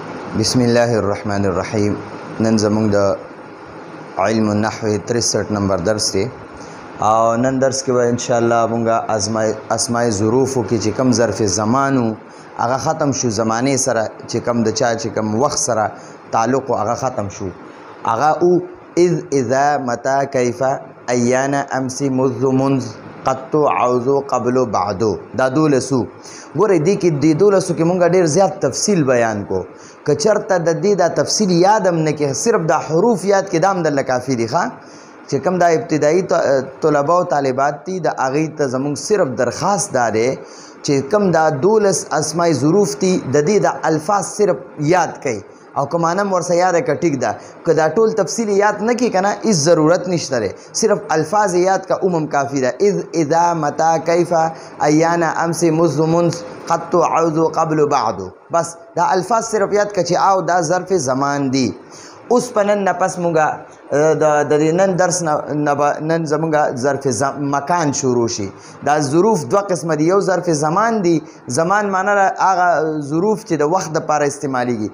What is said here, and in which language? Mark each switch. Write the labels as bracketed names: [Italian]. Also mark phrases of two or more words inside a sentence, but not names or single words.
[Arabic] بسم الله الرحمن الرحیم. [Pashto] نن زموږ د [Arabic] علم النحو [Pashto] 63 نمبر درس دی او نن درس کې به [Arabic] ان شاء الله [Pashto] موږ [Arabic] اسماء ظروف [Pashto] کې چې کم ظرف زمانو هغه ختم شو، زمانه سره چې کم د چا چې کم وخت سره تعلق هغه ختم شو، هغه او [Arabic] اذ اذا متى كيف ايان امس منذ منذ قط عوضو قبل بعدو. [Pashto] دا دولسو ګوره دې کې د دولسو کې مونږ ډېر زیات تفصیل بیان کو. که چېرته د دې دا تفصیل یاد هم نه کې، صرف دا حروف یاد کې دا هم درله کافي دي ښه. چې کوم دا ابتدایي طلبه او طالبات دي د هغې ته زموږ صرف درخواست دا دی چې کوم دا 12 [Arabic] اسماء ظروف [Pashto] دي د دې د الفاظ صرف یاد کړئ او که معنی ورسره یاده که ټیک ده. که دا ټول تفصیل یاد نه کړي که نه هېڅ ضرورت نشته دی، صرف الفاظ یاد که هم کافي ده. [Arabic] اذ اذا متى كيف ایان امس منذ منذ قط عوض قبل بعدو. [Pashto] بس دا الفاظ صرف یاد که چې او دا [Arabic] ظرف زمان [Pashto] دی. اوس په نن نه پس مونږ د نن درس نن زمونږ [Arabic] ظرف مکان [Pashto] شروع شي. دا ظروف دوه قسمه دي، یو [Arabic] ظرف زمان [Pashto] دی، زمان معنی هغه ظروف چې د وخت دپاره استعمالیږي.